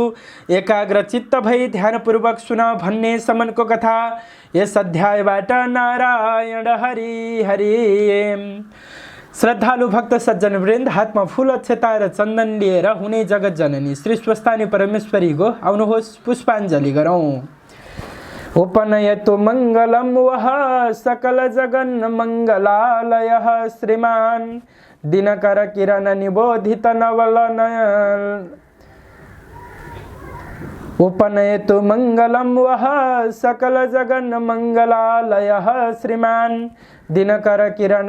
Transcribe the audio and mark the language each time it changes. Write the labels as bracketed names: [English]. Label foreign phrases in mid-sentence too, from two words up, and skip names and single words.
[Nepali] एकाग्र चित्त भई ध्यानपूर्वक सुन भन्ने सम्मको कथा यस अध्यायबाट। नारायण हरि हरि। श्रद्धालु भक्त सज्जन वृन्द, हातमा फूल अक्षता र चन्दन लिएर हुने जगत जननी श्री स्वस्थानी परमेश्वरीको आउनुहोस् पुष्पाञ्जली गरौँ। [Sanskrit] उपनयतु मङ्गलं वः सकल जगन् मङ्गलालयः श्रीमान् दिनकर किरण निबोधित नवलन। उपनयतु मङ्गलं वः सकल जगन् मङ्गलालयः श्रीमान् दिनकर किरण